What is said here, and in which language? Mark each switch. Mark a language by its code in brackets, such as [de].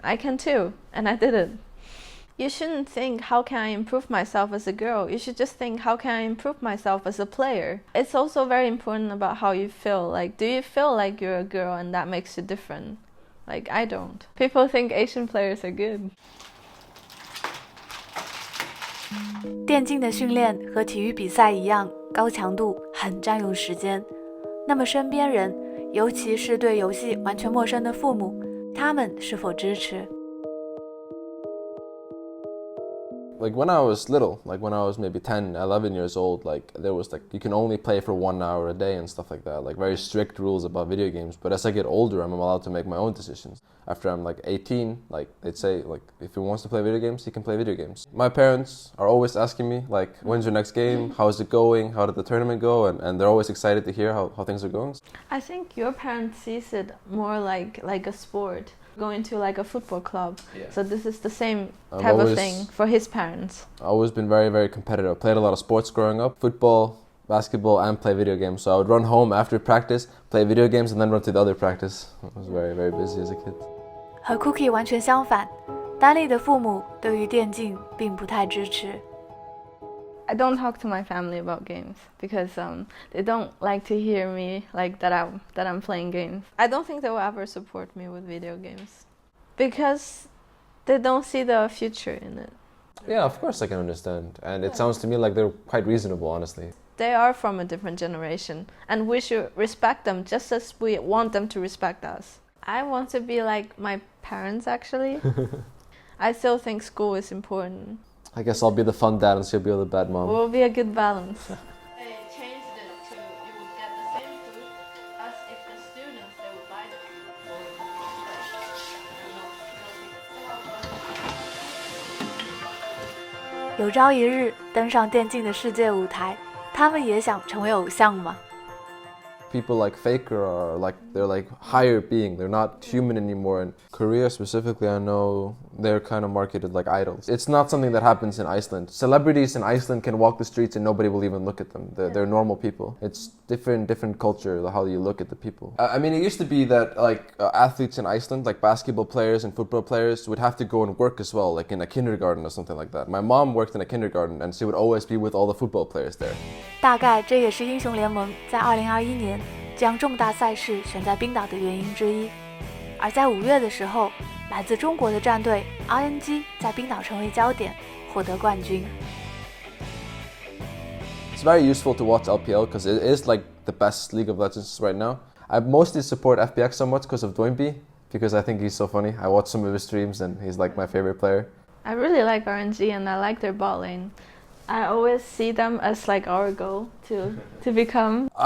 [en] I can too, and I did it. You shouldn't think, how can I improve myself as a girl? You should just think, how can I improve myself as a player? It's also very important about how you feel. Like, do you feel like you're a girl and that makes you different? Like, I don't. People think Asian players are good. [zh] 电竞的训练和体育比赛一样，高强度，很占用时间。那么身边人，尤其是对游戏完全陌生的父母，他们是否支持？ [en] Like when I was little, like when I was maybe 10, 11 years old, like there was like, you can only play for 1 hour a day and stuff like that, like very strict rules about video games. But as I get older, I'm allowed to make my own decisions. After I'm like 18, like they'd say, like if he wants to play video games, he can play video games. My parents are always asking me, like, when's your next game? How's it going? How did the tournament go? And they're always excited to hear how things are going. I think your parents sees it more like a sport. Going to like a football club. Yeah. So this is the same type of thing for his parents. I've always been very, very competitive. I played a lot of sports growing up, football, basketball, and play video games. So I would run home after practice, play video games, and then run to the other practice. I was very, very busy as a kid. [zh] 和 Cookie 完全相反，丹丽的父母对于电竞并不太支持。 [en] I don't talk to my family about games because they don't like to hear me like that I'm playing games. I don't think they will ever support me with video games. Because they don't see the future in it. Yeah, of course I can understand. And it sounds to me like they're quite reasonable, honestly. They are from a different generation, and we should respect them just as we want them to respect us. I want to be like my parents, actually. I still think school is important. I guess I'll be the fun dad and she'll be the bad mom. We'll be a good balance. They changed it to you would get the same food as if the students they would buy the food. [zh] 有朝一日登上电竞的世界舞台，他们也想成为偶像吗？ [en] People like Faker are like, they're like higher being, they're not human anymore. In Korea specifically, I know they're kind of marketed like idols. It's not something that happens in Iceland. Celebrities in Iceland can walk the streets and nobody will even look at them. They're normal people. It's different culture, how you look at the people. I mean, it used to be that like athletes in Iceland, like basketball players and football players, would have to go and work as well, like in a kindergarten or something like that. My mom worked in a kindergarten and she would always be with all the football players there. [zh] 大概这也是英雄联盟在2021年将重大赛事选在冰岛的原因之一。而在5月的时候，来自中国的战队 ING 在冰岛成为焦点，获得冠军。 [en] It's very useful to watch LPL because it is like the best League of Legends right now. I mostly support FPX so much because of Doinby, because I think he's so funny. I watch some of his streams and he's like my favorite player. I really like RNG and I like their bot lane. I always see them as like our goal to become.